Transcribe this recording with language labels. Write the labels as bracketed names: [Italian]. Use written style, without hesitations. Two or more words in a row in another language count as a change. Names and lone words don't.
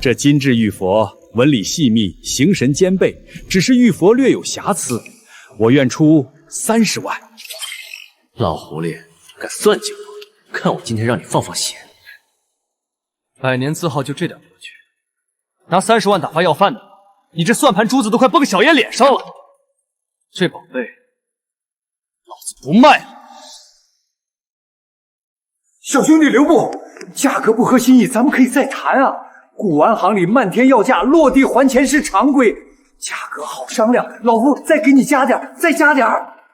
[Chinese] 這金質玉佛紋理細密，形神兼備，只是玉佛略有瑕疵，我願出30萬。老狐狸敢算計我，看我今天讓你放心。百年字號就這點格局，拿30萬打發要飯的，你這算盤珠子都快崩小爺臉上了。這寶貝，老子不賣了。小兄弟留步，價格不合心意，咱們可以再談啊！古玩行里漫天要价，落地还钱是常规，价格好商量，老夫再给你加点，再加点儿。